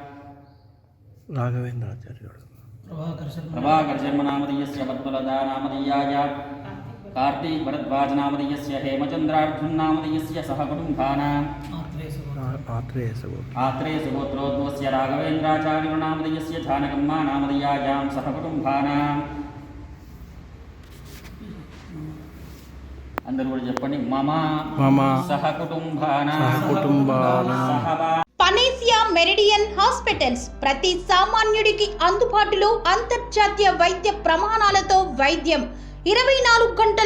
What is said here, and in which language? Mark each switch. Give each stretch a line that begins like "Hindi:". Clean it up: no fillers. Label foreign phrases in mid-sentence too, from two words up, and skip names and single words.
Sanskrit: प्रभाकरशर्मनामधेयस्य पद्मलतानामधेयायां कार्तिकभरद्वाजनामधेयस्य हेमचन्द्रार्जुननामधेयस्य सहकुटुम्बानां आत्रेयसगोत्रोद्भवस्य राघवेन्द्राचार्युर्नामधेयस्य जानकम्मानामधेयायां सहकुटुम्बानां
Telugu: అందరూ కూడా చెప్పండి
Sanskrit: మమ సహకుటుంబానాం
Telugu: పనేసియా మెరిడియన్ హాస్పిటల్స్ ప్రతి సామాన్యుడికి అందుబాటులో అంతర్జాతీయ వైద్య ప్రమాణాలతో వైద్యం 24 గంటల